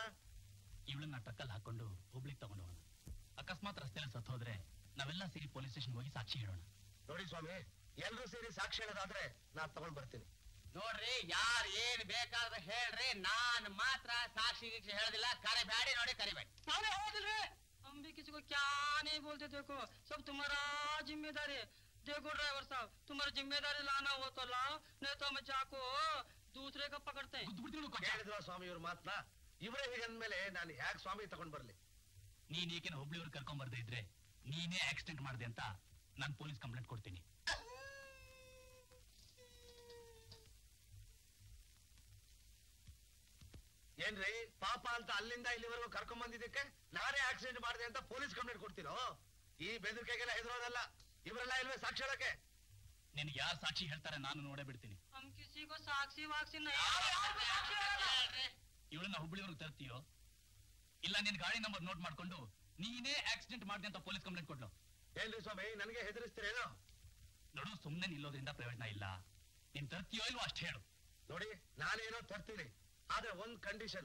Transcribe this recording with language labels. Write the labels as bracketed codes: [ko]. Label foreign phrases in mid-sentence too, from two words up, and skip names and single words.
[kn] ಇವಳನ್ನ ಟ್ರಕ್ಕಲ್ಲಿ ಹಾಕೊಂಡು ಹುಬ್ಳಿಗೆ ತಗೊಂಡು ಹೋಗೋಣ. ಅಕಸ್ಮಾತ್ ರಸ್ತೆಯಲ್ಲಿ ಸತ್ತು ಹೋದ್ರೆ ನಾವೆಲ್ಲ ಸೇರಿ [en] police station [kn] ಹೋಗಿ ಸಾಕ್ಷಿ ಹೇಳೋಣ. ನೋಡಿ ಸ್ವಾಮಿ, ಎಲ್ರೂ ಸೇರಿ ಸಾಕ್ಷಿ ಹೇಳೋದಾದ್ರೆ ನಾನ್ ತಗೊಂಡ್ ಬರ್ತೀನಿ. ನೋಡ್ರಿ, ಯಾರು ಏನ್ ಬೇಕಾದ್ರೆ ಹೇಳ್ರಿ, ನಾನ್ ಮಾತ್ರ ಸಾಕ್ಷಿ ಗೀಕ್ಷಿ ಹೇಳೋದಿಲ್ಲ. ಕರಿಬೇಡಿ, ನೋಡಿ ಕರಿಬೇಡಿ. ನಾನೇ ಹೋದಿಲ್ರಿ. [hi] हम भी किसी को क्या नहीं बोलते, देखो सब तुम्हारा जिम्मेदारी है. देखो ड्राइवर साहब, तुम्हारी जिम्मेदारी लाना हो तो लाओ, नहीं तो हम जाको दूसरे का पकड़ते हैं. [kn] ಹೇಳಿದ್ರ ಸ್ವಾಮಿ ಇವ್ರ ಮಾತನ್ನ? ಇವರೇ ಹೀಗಂದ್ಮೇಲೆ ನಾನು ಯಾಕೆ ಸ್ವಾಮಿ ತಗೊಂಡ್ ಬರ್ಲಿ? ನೀನ್ ಏಕೆ ಹುಬ್ಳಿಯವ್ರು ಕರ್ಕೊಂಡ್ ಬರ್ದೇ ಇದ್ರೆ ನೀನೇ ಆಕ್ಸಿಡೆಂಟ್ ಮಾಡಿದೆ ಅಂತ ನಾನು [en] police complaint [kn] ಕೊಡ್ತೀನಿ. ಏನ್ರಿ ಪಾಪ ಅಂತ ಅಲ್ಲಿಂದ ಇಲ್ಲಿವರೆಗೂ ಕರ್ಕೊಂಡ್ ಬಂದಿದ್ದಕ್ಕೆ ನಾನೇ ಆಕ್ಸಿಡೆಂಟ್ ಮಾಡಿದೆ ಅಂತ [en] police complaint [kn] ಕೊಡ್ತೀರೋ? ಈ ಬೆದರಿಕೆಗೆಲ್ಲ ಹೆದರೋದಲ್ಲ. ಇವರೆಲ್ಲ ಇಲ್ವೇ ಸಾಕ್ಷಿ ಹೇಳಕ್ಕೆ? ನಿನ್ಗೆ ಯಾರು ಸಾಕ್ಷಿ ಹೇಳ್ತಾರೆ ನಾನು ನೋಡೇ ಬಿಡ್ತೀನಿ. [hi] हम किसी को साक्षी वाक्षी नहीं. [kn] ಇವಳನ್ನ ಹುಬ್ಳಿಯವ್ರಿಗೆ ತರ್ತೀಯೋ ಇಲ್ಲ ನಿನ್ ಗಾಡಿ [en] number note [kn] ಮಾಡ್ಕೊಂಡು ನೀನೇ ಆಕ್ಸಿಡೆಂಟ್ ಮಾಡಿದೆ ಅಂತ [en] police complaint [kn] ಕೊಡ್ಲು? ಏನ್ರಿ ಸ್ವಾಮಿ, ನನಗೆ ಹೆದರಿಸ್ತೀರೇನೋ? ನೋಡು, ಸುಮ್ನೆ ನಿಲ್ಲೋದ್ರಿಂದ ಪ್ರಯೋಜನ ಇಲ್ಲ. ನೀನ್ ತರ್ತೀಯೋ ಇಲ್ವೋ ಅಷ್ಟೇ ಹೇಳು. ನೋಡಿ, ನಾನೇನೋ ತರ್ತೀನಿ, ಆದ್ರೆ ಒಂದ್ ಕಂಡೀಷನ್.